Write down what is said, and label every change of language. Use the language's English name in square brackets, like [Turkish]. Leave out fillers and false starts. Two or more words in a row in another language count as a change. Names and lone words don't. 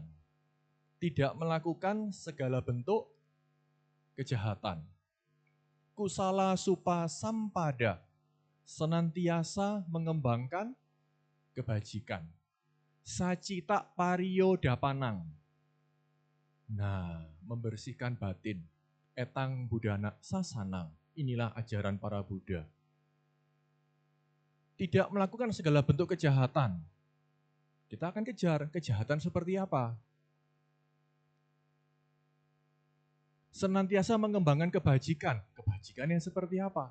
[Indonesian] Tidak melakukan segala bentuk kejahatan. [Pali] Kusala supa sampada. [Indonesian] Senantiasa mengembangkan kebajikan. [Pali] Sacita pariyo dapanang. [Indonesian] Nah, membersihkan batin. [Pali] Etang budana sasanang. [Indonesian] Inilah ajaran para Buddha. Tidak melakukan segala bentuk kejahatan. Kita akan kejar kejahatan seperti apa. Senantiasa mengembangkan kebajikan. Kebajikan yang seperti apa?